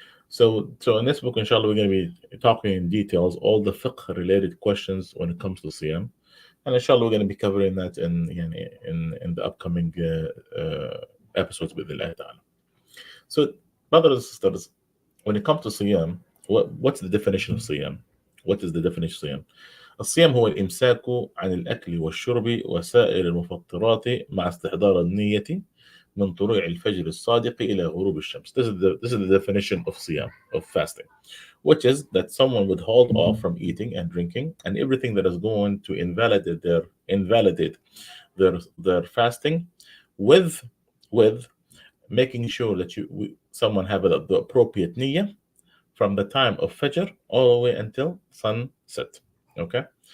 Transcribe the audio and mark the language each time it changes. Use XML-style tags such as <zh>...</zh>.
<en>So in this book, inshallah, we're going to be talking in details all the fiqh related questions when it comes to Siyam. And inshallah, we're going to be covering that in the upcoming episodes with Allah ta'ala. So, brothers and sisters, when it comes to Siyam, what's the definition of Siyam? What is the definition of Siyam?</en> <ar>الصيام هو الإمساك عن الأكل والشرب وسائر المفطرات مع استحضار النية من طلوع الفجر الصادق إلى غروب الشمس.</ar> <en>This is the definition of Siyam, of fasting, which is that someone would hold off from eating and drinking and everything that is going to invalidate their fasting, with making sure that someone have the appropriate niyyah from the time of Fajr all the way until sunset. Okay.</en>